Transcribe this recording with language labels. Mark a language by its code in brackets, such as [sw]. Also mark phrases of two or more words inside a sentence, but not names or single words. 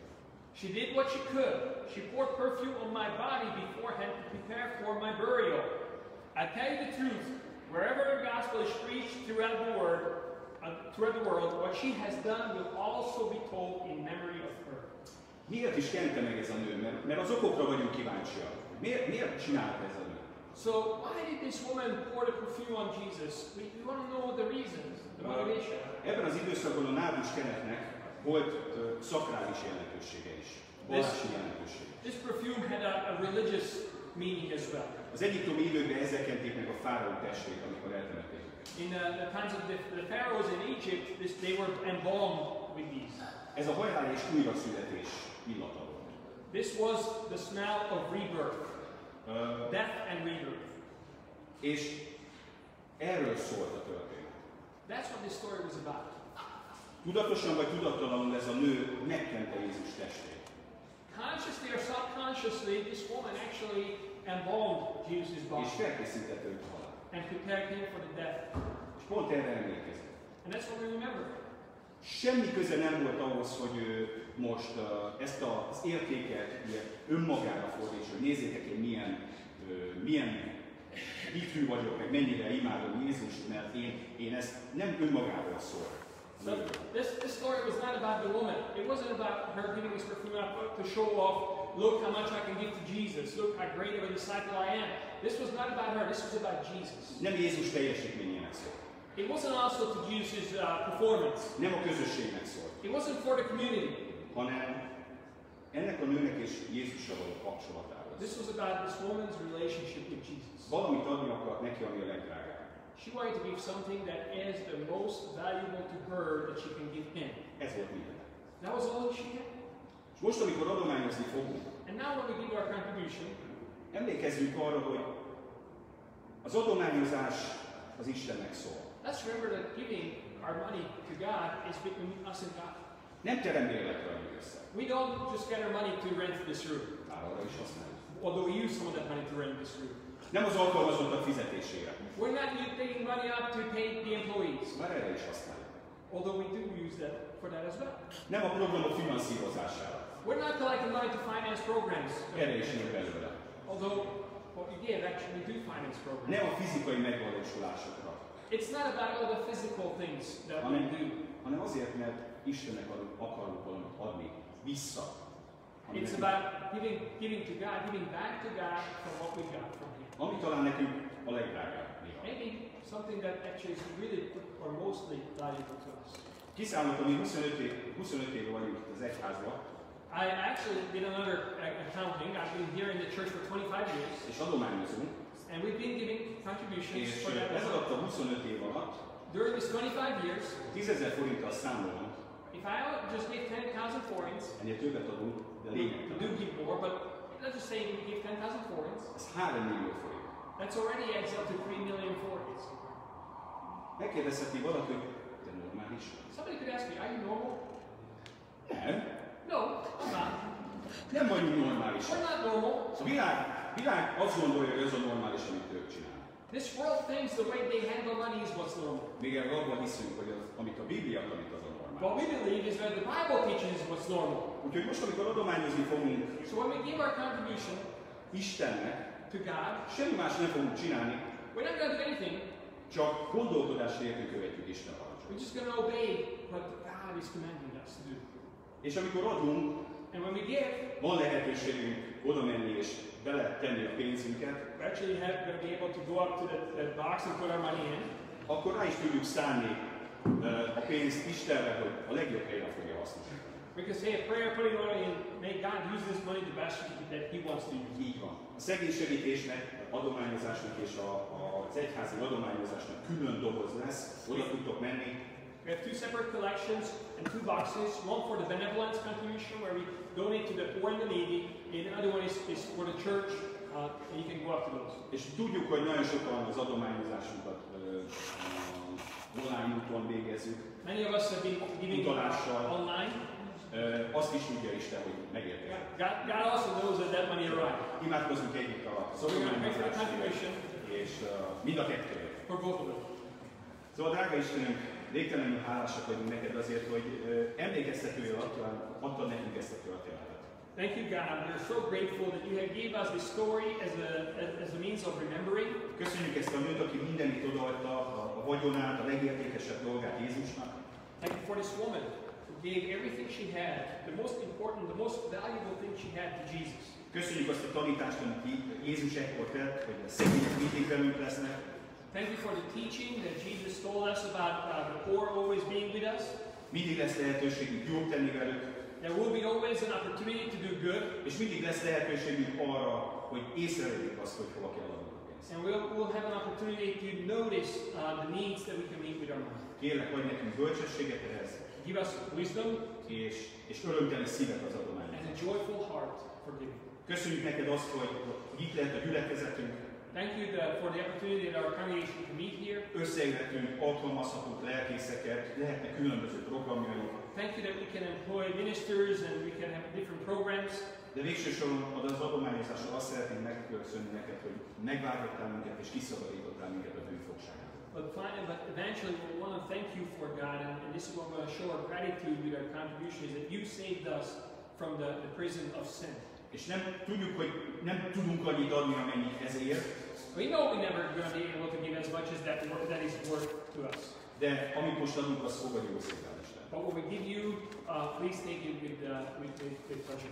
[en] She did what she could. She poured perfume on my body beforehand to prepare for my burial. I tell you the truth, wherever the gospel is preached throughout the world, what she has done will also be told in memory of her. [hu] Miért is kente meg ez a nő? Mert az okokra vagyunk kíváncsiak. Miért csinálta ez a nő? [en] So why did this woman pour the perfume on Jesus? We want to know the reasons, the motivation. [hu] Ebben az időszakban a nábus kenetnek volt szakrális jelentősége is. Vallási jelentősége. [en] This perfume had a religious meaning as well. [hu] Az egyiptomi időkben ezzel kenték meg a fáraó testét, amikor eltemették őket. [en] In the times of the pharaohs in Egypt, they were embalmed with these. [hu] Ez a halál és újraszületés illata volt. [en] This was the smell of rebirth, death and rebirth. [hu] És Erről szólt a történet. [en] That's what this story was about. [hu] Tudatosan vagy tudattalanul ez a nő megkente Jézus testét. [en] Consciously or subconsciously, this woman actually embalmed Jesus' [hu] És [en] body [hu] felkészítette őt a halálra. [en] and prepared him for the death. [hu] És pont erre emlékezett. [en] And that's what we remember. [hu] Semmi köze nem volt ahhoz, hogy ő most ezt az értéket önmagára fordítsa, hogy nézzétek, én milyen hithű vagyok, meg mennyire imádom Jézust, mert én ezt nem önmagáról szól. [en] So this story was not about the woman. It wasn't about her giving this perfume up to show off, look how much I can give to Jesus, look how great of a disciple I am. This was not about her, this was about Jesus. [hu] Nem Jézus teljesítményének szól. [en] It wasn't also to Jesus' performance. [hu] Nem a közösségnek szól. [en] It wasn't for the community. [hu] Hanem ennek a nőnek és Jézussal való kapcsolatáról. [en] This was about this woman's relationship with Jesus. [hu] Valamit adni akart neki, ami a legdrágább. [en] She wanted to give something that is the most valuable to her that she can give him. [hu] Ez volt minden. [en] That was all she had. [hu] És most, amikor adományozni fogunk, [en] And now when we give our contribution, [hu] emlékezzünk arra, hogy az adományozás az Istennek szól. [en] let's remember that giving our money to God is between us and God. [hu] Nem terembérletre adjuk össze. [en] We don't just get our money to rent this room, [hu] Bár arra is használjuk. [en] although we use some of that money to rent this room. [hu] Nem az alkalmazottak fizetésére. [en] We're not taking money up to pay the employees, [hu] Már erre is használjuk. [en] although we do use that for that as well. [hu] Nem a programok finanszírozására. [en] We're not collecting money to finance programs, [hu] Erre is jön belőle. [en] although what we give actually do finance programs. [hu] Nem a fizikai megvalósulásokra. [en] It's not about all the physical things that we do. [hu] hanem azért, mert Istennek akarunk valamit adni vissza. [en] It's about giving to God, giving back to God from what we got from Him. [hu] Ami talán nekünk a legdrágább. [en] Maybe something that actually is really or mostly valuable to us. [hu] Kiszámoltam, mi 25 éve vagyunk itt az egyházban. [en] I actually did another accounting. I've been here in the church for 25 years. [hu] És adományozunk. [en] And we've been giving contributions [hu] És [en] for that. [hu] ez alatt a 25 év alatt [en] During this 25 years, [hu] 10.000 forinttal számolom. [en] if I just give 10,000 forints, [hu] Ennél többet adunk, de [en] we [hu] lényegtelen. [en] do give more, but let's just say we give 10,000 forints, [hu] Ez 3 millió forint. [en] that's already adds up to 3 million forints. [hu] Megkérdezheti valaki, hogy te normális? [en] Somebody could ask me, are you normal? [hu] Nem. [en] No, I'm not. [hu] Nem vagyunk normálisak. [en] We're not normal. [hu] A világ azt gondolja, hogy ez a normális, amit ők csinálnak. [en] This world thinks the way they handle money is what's normal. [hu] Még erről abban hiszünk, hogy az, amit a Biblia tanít, az a normális. [en] What we believe is that the Bible teaches what's normal. [hu] Úgyhogy most, amikor adományozni fogunk [en] So when we give our contribution [hu] Istennek, [en] to God, [hu] semmi más nem fogunk csinálni, [en] we're not going to do anything. [hu] csak gondolkodás nélkül követjük Isten parancsot. [en] We're just going to obey what God is commanding us to do. [hu] És amikor adunk, [en] And when we give, [hu] van lehetőségünk oda menni és beletenni a pénzünket, [en] we're actually going to be able to go up to that box and put our money in. [hu] akkor rá is tudjuk szánni a pénzt Istenre, hogy a legjobb helyre fogja hasznosítani. [en] We can say a prayer putting money in, may God use this money the best that He wants to use. [hu] Így van. A szegénysegítésnek, adományozásnak és az egyházi adományozásnak külön doboz lesz, oda tudtok menni. [en] We have two separate collections and two boxes. One for the benevolence contribution, where we donate to the poor and the needy, and the other one is for the church, and you can go up to those. [hu] És tudjuk, hogy nagyon sokan az adományozásunkat online úton végezzük. [en] Many of us have been giving online. [hu] Azt is tudja Isten, hogy megérkezik. [en] God also knows that money arrived. [hu] Imádkozunk együtt a [en] So we're going to pray for the contribution [hu] és mind a kettőre. [en] for both of them. [hu] Szóval, drága Istenünk, végtelenül hálásak vagyunk neked azért, hogy emlékeztetőjel adtad nekünk ezt a történetet. [en] Thank you, God. We're so grateful that you have gave us this story as a means of remembering. [hu] Köszönjük ezt a nőt, aki mindenit odaadta, a vagyonát, a legértékesebb dolgát Jézusnak. [en] Thank you for this woman who gave everything she had, the most important, the most valuable thing she had to Jesus. [hu] Köszönjük azt a tanítást, amit Jézus ekkor tett, hogy a szegények mindig velünk lesznek. [en] Thank you for the teaching that Jesus told us about the poor always being with us. [hu] Mindig lesz lehetőségünk jót tenni velük. [en] There will be always an opportunity to do good. [hu] És mindig lesz lehetőségünk arra, hogy észrevegyük azt, hogy hova kell adnunk a pénzt. [en] And we'll have an opportunity to notice the needs that we can meet with our money. [hu] Kérlek, adj nekünk bölcsességet ehhez, [en] Give us wisdom [hu] és örömteli szívet az [en] and [hu] adományhoz. [en] a joyful heart for giving. [hu] Köszönjük neked azt, hogy itt lehet a gyülekezetünk, [en] Thank you for the opportunity that our congregation can meet here. [hu] Összejöhetünk, alkalmazhatunk lelkészeket, lehetnek különböző programjaink. [en] Thank you that we can employ ministers and we can have different programs. [hu] De végső soron az adományozással azt szeretném megköszönni neked, hogy megváltottál minket és kiszabadítottál minket a bűnfogságból. [en] But eventually we want to thank you for God, and this is what we're going to show our gratitude with our contribution, is that you saved us from the prison of sin. [hu] És nem tudjuk, hogy nem tudunk annyit adni, amennyit ezért. [en] We know we're never going to be able to give as much as that is worth to us. [hu] De amit most adunk, az fogadjuk a szépen Isten. [en] But what we give you, please take it with pleasure.